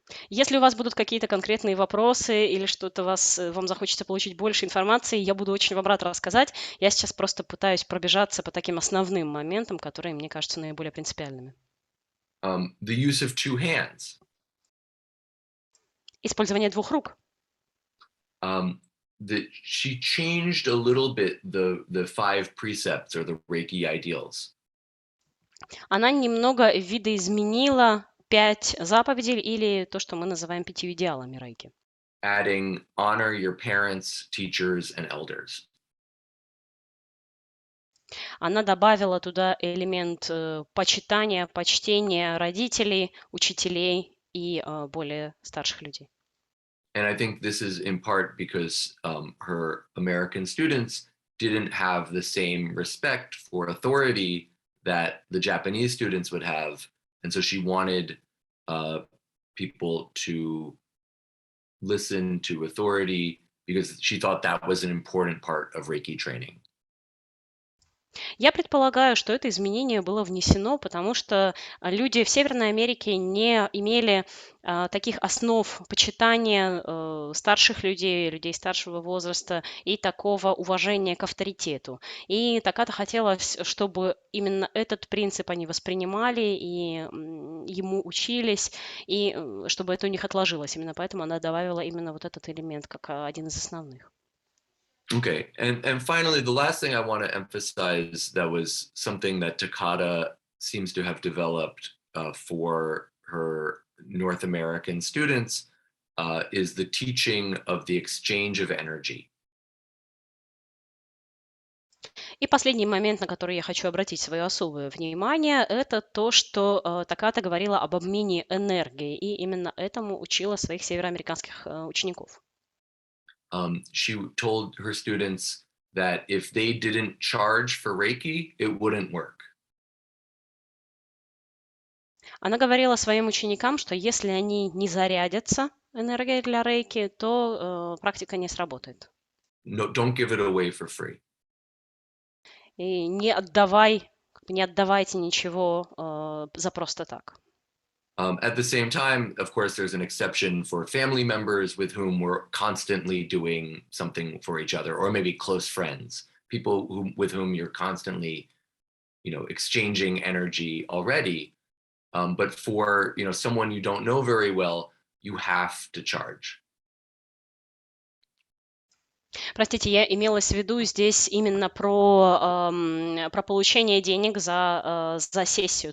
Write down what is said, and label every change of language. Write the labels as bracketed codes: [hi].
[ru] Если у вас будут какие-то конкретные вопросы или что-то вам захочется получить больше информации, я буду очень вам рад рассказать. Я сейчас просто пытаюсь пробежаться по таким основным моментам, которые мне кажутся наиболее принципиальными. [en] The use of two hands. [ru] Использование двух рук. [en] She changed a little bit the 5 precepts or the Reiki ideals. [ru] Она немного видоизменила 5 заповедей или то, что мы называем 5 идеалами Рейки. [en] Adding honor your parents, teachers, and elders. [ru] Она добавила туда элемент почитания, почтения родителей, учителей и более старших людей. [en] And I think this is in part because her American students didn't have the same respect for authority that the Japanese students would have. And so she wanted people to listen to authority because she thought that was an important part of Reiki training. [ru] Я предполагаю, что это изменение было внесено, потому что люди в Северной Америке не имели таких основ почитания старших людей, людей старшего возраста и такого уважения к авторитету. И Таката хотелось, чтобы именно этот принцип они воспринимали и ему учились, и чтобы это у них отложилось. Именно поэтому она добавила именно вот этот элемент как один из основных. [en] Okay, and finally, the last thing I want to emphasize that was something that Takata seems to have developed for her North American students is the teaching of the exchange of energy. [ru] И последний момент, на который я хочу обратить свое особое внимание, это то, что Таката говорила об обмене энергией, и именно этому учила своих североамериканских учеников. [en] She told her students that if they didn't charge for Reiki, it wouldn't work. [ru] Она говорила своим ученикам, что если они не зарядятся энергией для рейки, то практика не сработает. [en] No, don't give it away for free. [ru] И не отдавайте ничего за просто так. [en] At the same time, of course, there's an exception for family members with whom we're constantly doing something for each other, or maybe close friends, people with whom you're constantly, exchanging energy already. But for someone you don't know very well, you have to charge. [ru] Простите, я имелась в виду здесь именно про получение денег за сессию.